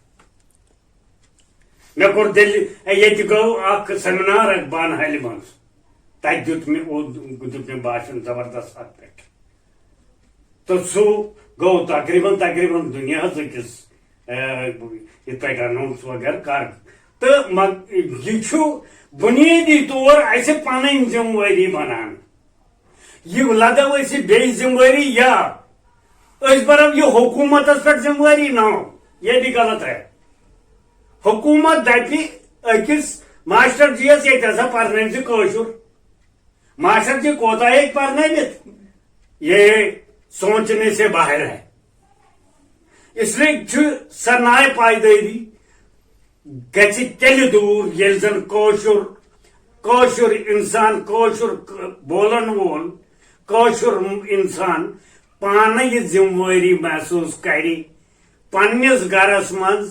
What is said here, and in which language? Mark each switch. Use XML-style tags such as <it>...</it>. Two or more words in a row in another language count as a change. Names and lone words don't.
<ks>مےٚ کوٚر ییٚتہِ گوٚو اکھ سیمینار اکھ بانہالہِ منٛز تتہِ دیُت مےٚ باشن زبردست اتھ پٮ۪ٹھ تہٕ سُہ گوٚو تقریٖباً دُنیاہس أکِس یِتھ پٲٹھۍ اناوُنس وغیرہ کر تہٕ یہِ چھُ بُنیٲدی طور اسہِ پنٕنۍ ذمہٕ وٲری بنان یہ لگو أسۍ بیٚیہِ ذمہٕ وٲری یا أسۍ برو یہ حکوٗمتس پٮ۪ٹھ ذمہٕ وٲری نو</ks> <ur>یہ بھی غلط ہے</ur> <ks>حکوٗمت دپہِ أکِس ماسٹر جی یس ییٚتہِ ہسا پرنٲوۍ زِ کٲشُر ماسٹر جی کوتاہ ہیٚکہِ پرنٲوِتھ</ks> <ur>یہ سوچنے سے باہر ہے اس لیے</ur> <ks>چھُ سۄ ناے پایدٲری گژھِ تیٚلہِ دوٗر ییٚلہِ زن کٲشُر انسان کٲشُر بولن وول کٲشُر انسان پانہٕ یہِ ذمہٕ وٲری محسوٗس کرِ پننِس گرس منٛز</ks>